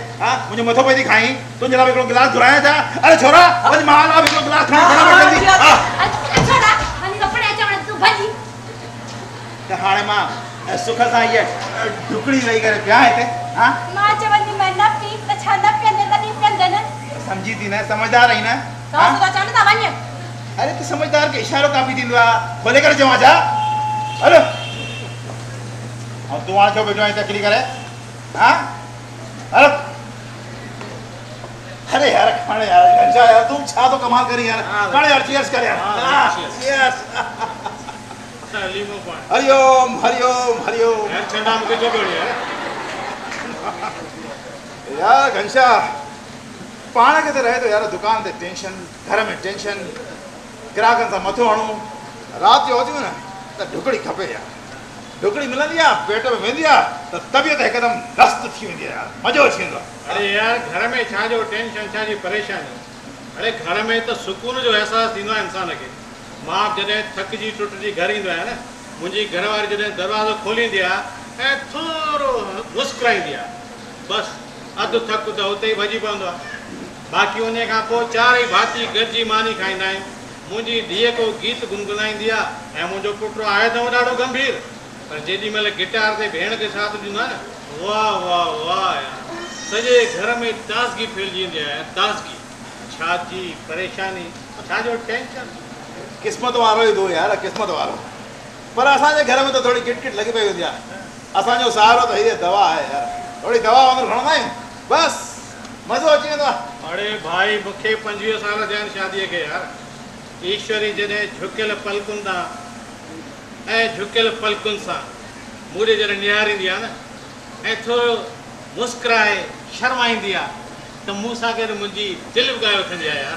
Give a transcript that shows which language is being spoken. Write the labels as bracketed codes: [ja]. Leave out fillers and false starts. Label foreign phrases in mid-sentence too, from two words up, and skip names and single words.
[sd] हाँ मुंहिंजो मथो पई थी खाई तुंहिंजे लाइ हिकिड़ो गिलास घुरायां छा? अरे छोरा वञ मां लाइ हिकिड़ो गिलास खणी फटाफट जल्दी। छोरा वञी कपिड़े अचण तूं भॼी। त हाणे मां सुख सां इहा ढुकड़ी वेही करे पिया हिते। हाँ मां चवंदी मैं न पी त छा न पीअंदे तॾहिं पीअंदे न। समझी थी न समझदार रही न। सासु त चवनि था वञ। अरे तू समझदार के इशारो काफ़ी थींदो आहे खोले करे चवां छा? [hi] अरे और तू वहाँ छो बैठो है तकली करे? [sd] हाँ अरे अरे यार खाने यार घंटा यार तुम छा तो कमाल करी यार। खाने यार चीयर्स कर यार। चीयर्स। लीमो पाणी। हरिओम हरिओम हरिओम। यार ठंडा मूंखे जो बढ़िया यार घंटा पाण के तो रहे तो यार दुकान ते टेंशन घर में टेंशन ग्राहकनि सां मथो हणूं रात जो अचूं न त ढुकड़ी खपे यार। ढुकड़ी मिलंदी आहे पेट में वेंदी आहे त तबियत हिकदम रस्त थी वेंदी आहे यार मज़ो अची वेंदो आहे। अरे यार घर में छा जो टेंशन छा जी परेशानी। अरे घर में त सुकून जो अहसास थींदो आहे इंसान खे। मां जॾहिं थकिजी टुटिजी घर ईंदो आहियां न मुंहिंजी घरवारी जॾहिं दरवाज़ो खोलींदी आहे ऐं थोरो मुस्कुराईंदी आहे बसि अधु थकु त उते ई भॼी पवंदो आहे। बाक़ी उन खां पोइ चारई भाती गॾिजी मानी खाईंदा आहियूं। मुंहिंजी धीअ को गीत गुनगुनाईंदी आहे ऐं मुंहिंजो पुटु आहे त ॾाढो गंभीर पर जेॾी महिल गिटार ते भेण खे साथ ॾींदो आहे न वाह वाह वाह यार सॼे घर में ताज़गी फैलिजी वेंदी आहे। ताज़गी छा जी परेशानी छा जो टेंशन क़िस्मत वारो ई दो यार क़िस्मत वारो। पर असांजे घर में तो थोड़ी किटकिट लगी पई हूंदी आहे। असांजो सहारो त हीअ दवा आहे यार। थोड़ी दवा वांगुरु खणंदा आहियूं बसि मज़ो अची वेंदो आहे। अरे भाई मूंखे 25 साल थिया आहिनि शादीअ खे यार। ईश्वरी जॾहिं झुकियल पलकुनि सां ऐं झुकियल पलकुनि सां मूंखे जॾहिं निहारींदी आहे न ऐं थोरो मुस्कुराए शर्माईंदी आहे त मूं सां गॾु मुंहिंजी दिलि बि ॻाए वठंदी आहे यार।